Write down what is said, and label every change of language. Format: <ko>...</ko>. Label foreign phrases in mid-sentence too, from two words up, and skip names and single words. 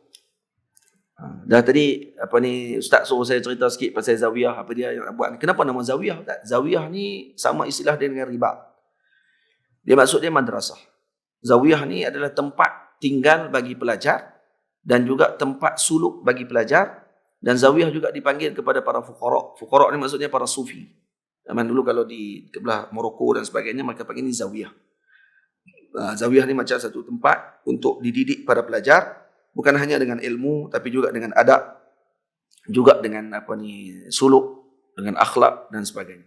<ms>Dah tadi ustaz suruh saya cerita sikit pasal zawiyah, apa dia yang buat ni. Kenapa nama zawiyah? Zawiyah ni sama istilah dia dengan riba. Dia maksud dia madrasah. Zawiyah ni adalah tempat tinggal bagi pelajar dan juga tempat suluk bagi pelajar, dan zawiyah juga dipanggil kepada para fuqara. Fuqara ni maksudnya para sufi. Zaman dulu kalau di belah Morocco dan sebagainya, mereka panggil ni zawiyah. Zawiyah ni macam satu tempat untuk dididik para pelajar, bukan hanya dengan ilmu, tapi juga dengan adab, juga dengan suluk, dengan akhlak dan sebagainya.</ms>